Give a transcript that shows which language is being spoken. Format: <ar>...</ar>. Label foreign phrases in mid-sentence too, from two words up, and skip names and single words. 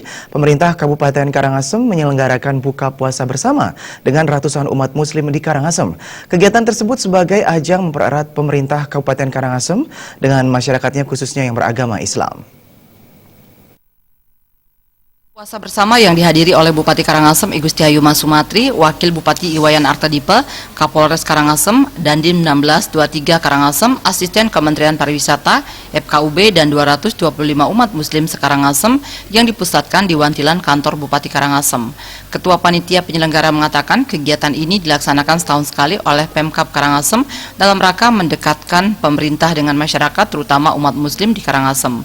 <id>Pemerintah Kabupaten Karangasem menyelenggarakan buka puasa bersama dengan ratusan umat muslim di Karangasem. Kegiatan tersebut sebagai ajang mempererat pemerintah Kabupaten Karangasem dengan masyarakatnya khususnya yang beragama Islam. Puasa bersama yang dihadiri oleh Bupati Karangasem I Gusti Hayuma Sumatri, Wakil Bupati Iwayan Artadipe, Kapolres Karangasem, Dandim 1623 Karangasem, Asisten Kementerian Pariwisata, FKUB, dan 225 umat muslim se-Karangasem yang dipusatkan di Wantilan kantor Bupati Karangasem. Ketua Panitia Penyelenggara mengatakan kegiatan ini dilaksanakan setahun sekali oleh Pemkab Karangasem dalam rangka mendekatkan pemerintah dengan masyarakat, terutama umat muslim di Karangasem.</id>